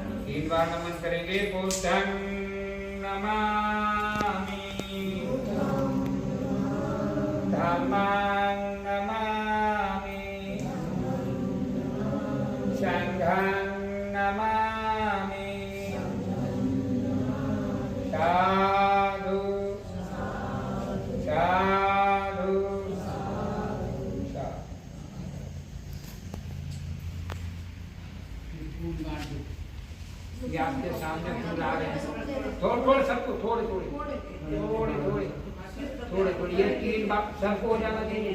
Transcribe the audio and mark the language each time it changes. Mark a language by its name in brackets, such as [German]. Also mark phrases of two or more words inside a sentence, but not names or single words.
[Hindi] 3 बार नमन करेंगे। [Pali] बुद्धं नमामि, धम्मं नमामि, संघं नमामि। साधु साधु साधु। [Hindi] ये आपके सामने फूल आ रहे हैं। थोड़े थोड़े सबको, थोड़े थोड़े थोड़े थोड़े थोड़े थोड़े, ये 3 बार सबको हो जाना चाहिए।